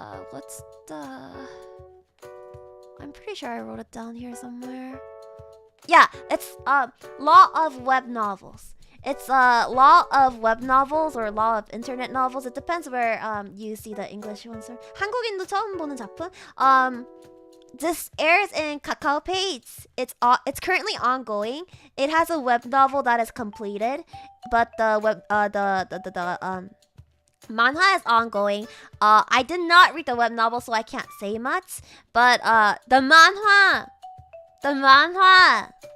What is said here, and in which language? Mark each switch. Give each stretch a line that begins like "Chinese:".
English: What's the... I'm pretty sure I wrote it down here somewhere. Yeah, it's Law of Web Novels. It's Law of Web Novels or Law of Internet Novels. It depends where you see the English ones.
Korean: 한국인도 처음 보는 작품.
English: This airs in Kakao Page. It's currently ongoing. It has a web novel that is completed, but the manhwa is ongoing. I did not read the web novel, so I can't say much. But the manhwa.